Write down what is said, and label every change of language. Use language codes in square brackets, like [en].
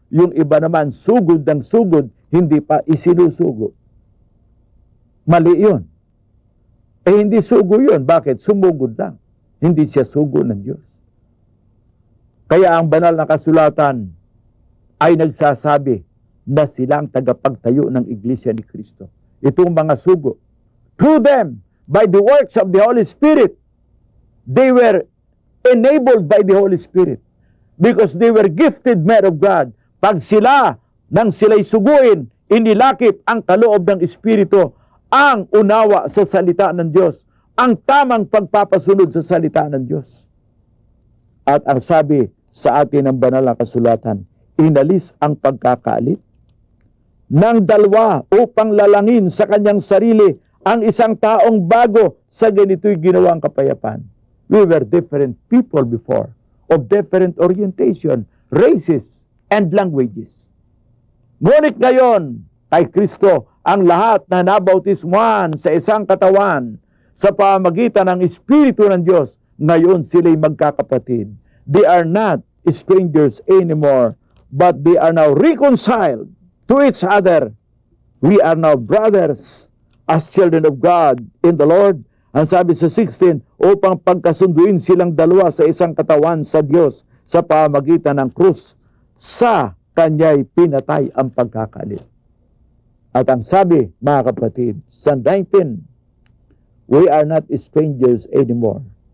[tl] Yung iba naman, sugod ng sugod, hindi pa isinusugo. Mali yun. Hindi sugo yun. Bakit? Sumugod lang. Hindi siya sugo ng Diyos. Kaya ang banal na kasulatan ay nagsasabi na sila ang tagapagtayo ng Iglesia ni Kristo. Itong mga sugo. [en] Through them, by the works of the Holy Spirit, they were enabled by the Holy Spirit because they were gifted men of God. [tl] Pag sila, nang sila'y suguin, inilakip ang kaloob ng Espiritu, ang unawa sa salita ng Diyos, ang tamang pagpapasunod sa salita ng Diyos. At ang sabi sa atin ng banal na kasulatan, inalis ang pagkakaalit ng dalawa upang lalangin sa kanyang sarili ang isang taong bago sa ganito'y ginawang kapayapaan. [en] We were different people before, of different orientation, races, and languages. [tl] Ngunit ngayon, kay Kristo, ang lahat na nabautismuhan sa isang katawan sa pamagitan ng Espiritu ng Diyos, ngayon sila'y magkakapatid. [en] They are not strangers anymore, but they are now reconciled to each other. We are now brothers as children of God in the Lord. [tl] Ang sabi sa 16, upang pagkasunduin silang dalawa sa isang katawan sa Diyos sa pamagitan ng krus, sa kanya'y pinatay ang pagkakalit. At ang sabi, mga kapatid, sa 19, [en] we are not strangers anymore.